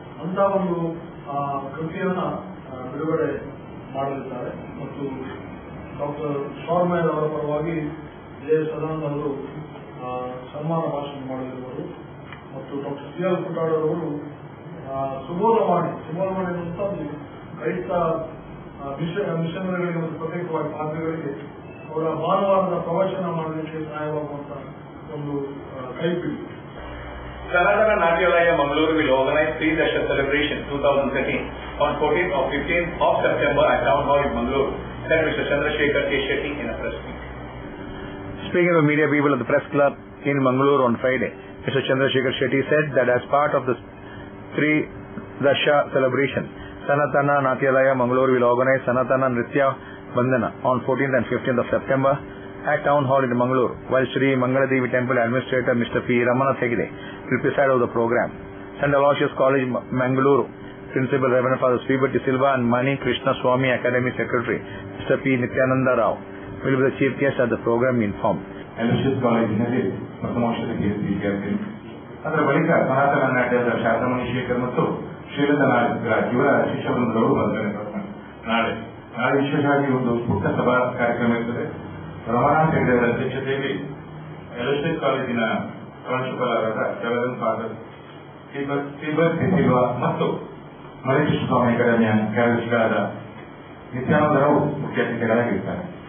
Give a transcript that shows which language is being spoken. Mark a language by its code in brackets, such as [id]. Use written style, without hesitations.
[kn] ಅಂತ ಒಂದು ಕೃತಿಯನ್ನ ಬಿಡುಗಡೆ ಮಾಡಲಿದ್ದಾರೆ ಮತ್ತು ಡಾಕ್ಟರ್ ಶಾರ್ಮರ್ ಅವರ ಪರವಾಗಿ ಜೆ ಸದಾನಂದ ಅವರು ಸನ್ಮಾನ ಭಾಷಣ ಮಾಡಲಿರುವರು ಮತ್ತು ಡಾಕ್ಟರ್ CL ಪುಟಾಡರವರು ಸುಬೋಧವಾಣಿ ಅಂತ ಒಂದು ಕ್ರೈಸ್ತ ಮಿಷನರಿಗಳಿಗೆ ಮತ್ತು ಪ್ರತ್ಯೇಕವಾಗಿ ಪಾದ್ರಿಗಳಿಗೆ ಅವರ ಭಾನುವಾರದ ಪ್ರವಚನ ಮಾಡಲಿಕ್ಕೆ ಸಹಾಯವಾಗುವಂತ ಒಂದು ಕೈಪಿಡಿ. [en] Sanatana Natyalaya Mangaluru will organize Sri Dasha celebration 2013 on 14th or 15th of September at Town Hall in Mangaluru, said Mr. Chandrasekhar K. Shetty in a press meet. Speaking of media people at the press club in Mangaluru on Friday, Mr. Chandrasekhar Shetty said that as part of the Sri Dasha celebration, Sanatana Natyalaya Mangaluru will organize Sanatana Nritya Vandana on 14th and 15th of September at Town Hall in Mangaluru, while Sri Mangaladevi Temple Administrator Mr. P. Ramana Thegde will preside over the program. St. Aloysius College, Mangaluru. Principal Reverend Father Sribati Silva and Mani Krishna Swami Academy Secretary Mr. P. Nityananda Rao will be the chief guest at the program informed. [kn] Aloysius ಕಾಲೇಜಿನಲ್ಲಿ ಪ್ರಥಮೋಷಧಕ್ಕೆ ವಿದ್ಯಾರ್ಥಿ ಅದರ ಬಳಿಕ ಸನಾತನ ನಾಟ್ಯದ ಶಾಸ್ತ್ರಮಣಿ ಶೇಖರ್ ಮತ್ತು ಶ್ರೀಲತಾ ನಾಗರಾಜ್ ಇವರ ಶಿಷ್ಯವೃಂದಗಳು ಬರ್ತಾರೆ. ನಾಳೆ ವಿಶೇಷವಾಗಿ ಒಂದು ಪುಟ್ಟ ಸಭಾ ಕಾರ್ಯಕ್ರಮ ಇರ್ತದೆ. ರಮಣಾಥ್ ಹೆಗ್ಡೆ ಅವರ ಅಧ್ಯಕ್ಷತೆಯಲ್ಲಿ ಅಲೋಸಿಯಸ್ ಕಾಲೇಜಿನ ಪ್ರಾಂಶುಪಾಲರಾದ ರೆವರೆಂಡ್ ಫಾದರ್ ಶ್ರೀಬರ್ತಿ ಸಿಲ್ವಾ ಮತ್ತು ಮಲೇಶ್ ಸ್ವಾಮಿ ಅಕಾಡೆಮಿಯ ಕಾರ್ಯದರ್ಶಿಗಳಾದ ನಿತ್ಯಾನಂದ ರಾವ್ ಮುಖ್ಯ ಅತಿಥಿಗಳಾಗಿರ್ತಾರೆ.